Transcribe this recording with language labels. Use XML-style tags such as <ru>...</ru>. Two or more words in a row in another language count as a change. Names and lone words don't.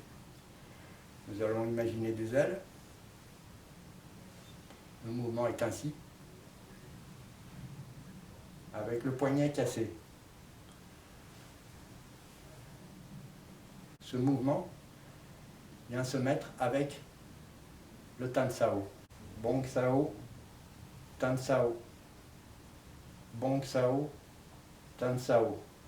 <fr>Nous allons imaginer des ailes. Le mouvement est ainsi, avec le poignet cassé. Ce mouvement vient se mettre avec le Tan Sao. Bong Sao, Tan Sao. Bong Sao, Tan Sao.</fr>